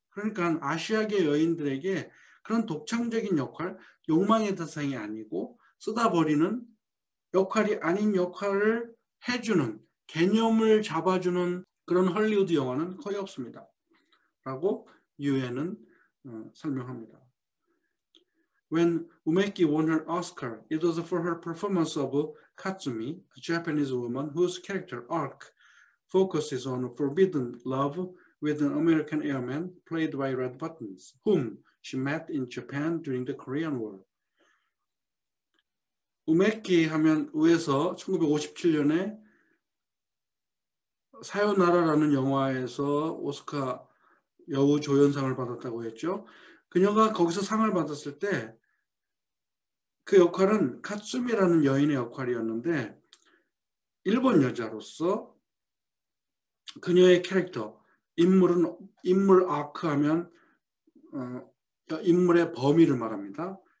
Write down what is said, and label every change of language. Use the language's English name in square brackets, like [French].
[Korean] 그러니까 아시아계 여인들에게 그런 독창적인 역할, 욕망의 대상이 아니고 쓰다 버리는 역할이 아닌 역할을 해주는, 개념을 잡아주는 그런 헐리우드 영화는 거의 없습니다. 라고 유엔은 설명합니다. [English] When Umeki won her Oscar, it was for her performance of Katsumi, a Japanese woman whose character arc focuses on forbidden love with an American airman played by Red Buttons, whom she met in Japan during the Korean War. [Korean] 우메키 하면 우에서 1957년에 사요나라라는 영화에서 오스카 여우 조연상을 받았다고 했죠. 그녀가 거기서 상을 받았을 때 그 역할은 카츠미라는 여인의 역할이었는데 일본 여자로서 그녀의 캐릭터, 인물 아크하면 인물의 범위를 말합니다.